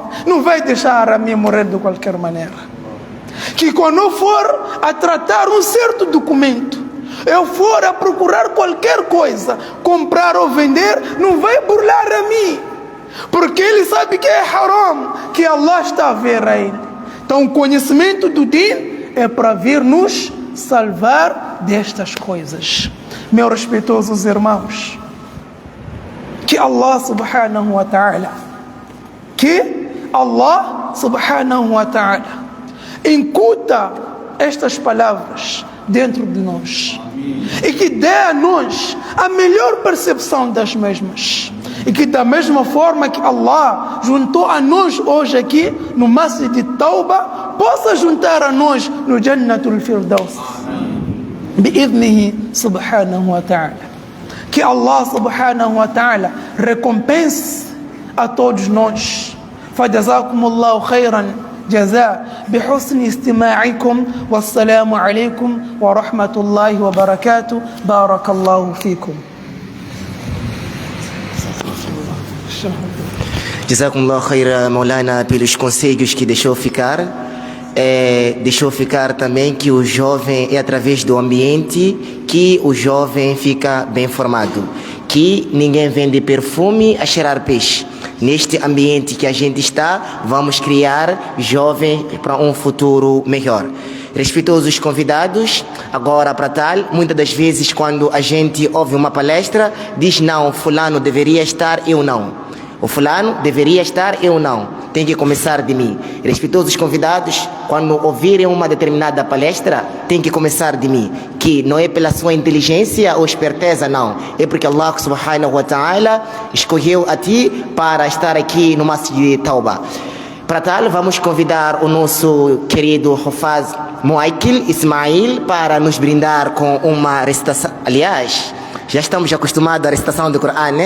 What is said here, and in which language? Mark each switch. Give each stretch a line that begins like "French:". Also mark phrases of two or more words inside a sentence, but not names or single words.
Portuguese: Não vai deixar a mim morrer de qualquer maneira. Que quando eu for a tratar um certo documento, eu for a procurar qualquer coisa, comprar ou vender, não vai burlar a mim. Porque ele sabe que é haram, que Allah está a ver a ele. Então o conhecimento do Din é para vir nos salvar destas coisas. Meus respeitosos irmãos, que Allah
Arabic: سبحانه وتعالى
Portuguese: incuta estas palavras dentro de nós e que dê a nós a melhor percepção das mesmas. E que da mesma forma que Allah juntou a nós hoje aqui no Masjid de Tauba, possa juntar a nós no
Arabic: جنة الفردوس. بإذنه سبحانه وتعالى.
Portuguese: Que Allah
Arabic: سبحانه وتعالى
Portuguese: recompense a todos nós.
Arabic: فجزاكم الله خيرا جزاء بحسن استماعكم والسلام عليكم ورحمة الله وبركاته بارك الله فيكم. جزاكم الله خيرا، مولانا,
Portuguese: pelos conselhos que deixou ficar. Deixou ficar também que o jovem é através do ambiente que o jovem fica bem formado. Que ninguém vende perfume a cheirar peixe. Neste ambiente que a gente está, vamos criar jovens para um futuro melhor. Respeitosos convidados, agora para tal, muitas das vezes quando a gente ouve uma palestra, diz não, fulano deveria estar, eu não. O fulano deveria estar, eu não. Tem que começar de mim. Respeitosos convidados, quando ouvirem uma determinada palestra, tem que começar de mim. Que não é pela sua inteligência ou esperteza, não. É porque Allah
Arabic: سبحانه وتعالى
Portuguese: escolheu a ti para estar aqui no Masjid de Tauba. Para tal, vamos convidar o nosso querido Hufaz Muaikil Ismail para nos brindar com uma recitação. Aliás, já estamos acostumados à recitação do Coran, né?